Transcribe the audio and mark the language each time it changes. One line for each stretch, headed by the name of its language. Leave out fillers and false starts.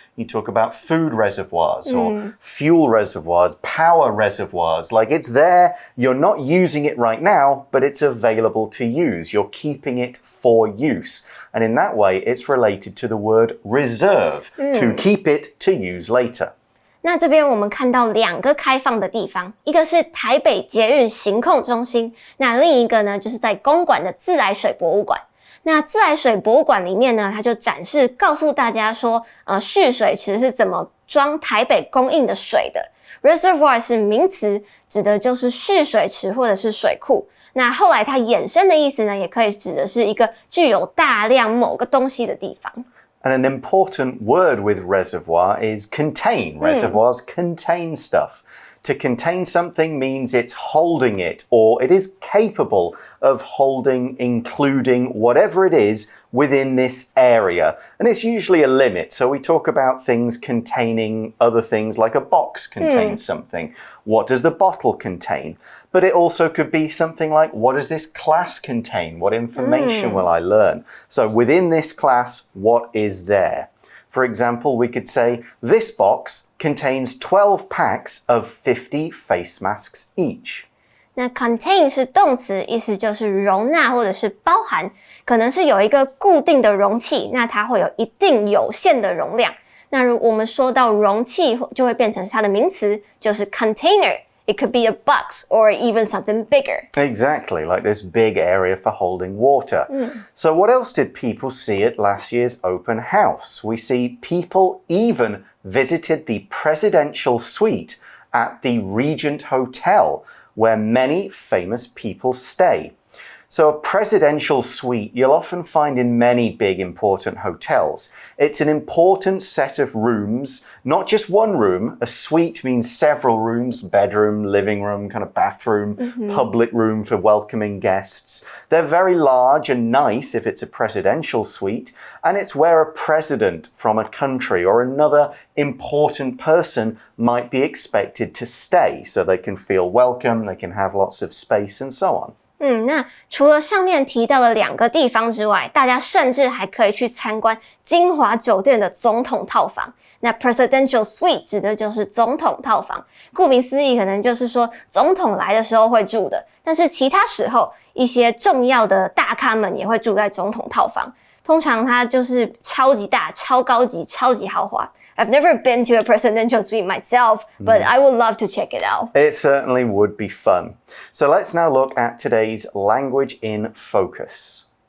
English: You talk about food reservoirs or fuel reservoirs, power reservoirs. Like it's there, you're not using it right now, but it's available to use. You're keeping it for use. And in that way, it's related to the word reserve, to keep it to use later.
Chinese: 那这边我们看到两个开放的地方，一个是台北捷运行控中心，那另一个呢就是在公馆的自来水博物馆。那自来水博物馆里面呢，它就展示告诉大家说，蓄水池是怎么装台北供应的水的。 Reservoir 是名词，指的就是蓄水池或者是水库。那后来它衍生的意思呢，也可以指的是一个具有大量某个东西的地方。
English: And an important word with reservoir is contain. Reservoirs contain stuff. To contain something means it's holding it, or it is capable of holding, including whatever it is within this area. And it's usually a limit. So we talk about things containing other things, like a box contains something. What does the bottle contain? But it also could be something like, what does this class contain? What information will I learn? So within this class, what is there? For example, we could say, this box contains 12 packs of 50 face masks each.
Chinese: 那 contain 是动词，意思就是容纳或者是包含，可能是有一个固定的容器，那它会有一定有限的容量。那如我们说到容器，就会变成它的名词，就是 container。
English: It could be a box or even something bigger. Exactly, like this big area for holding water. So what else did people see at last year's open house? We see people even visited the presidential suite at the Regent Hotel, where many famous people stay. So a presidential suite you'll often find in many big important hotels. It's an important set of rooms, not just one room. A suite means several rooms, bedroom, living room, kind of bathroom, public room for welcoming guests. They're very large and nice if it's a presidential suite, and it's where a president from a country or another important person might be expected to stay, so they can feel welcome, they can have lots of space and so on.
Chinese: 那除了上面提到的2个地方之外，大家甚至还可以去参观金华酒店的总统套房。那 presidential suite 指的就是总统套房，顾名思义，可能就是说总统来的时候会住的，但是其他时候一些重要的大咖们也会住在总统套房。通常它就是超级大、超高级、超级豪华。
English: I've never been to a presidential suite myself, but I would love to check it out. It certainly would be fun. So let's now look at today's language in focus.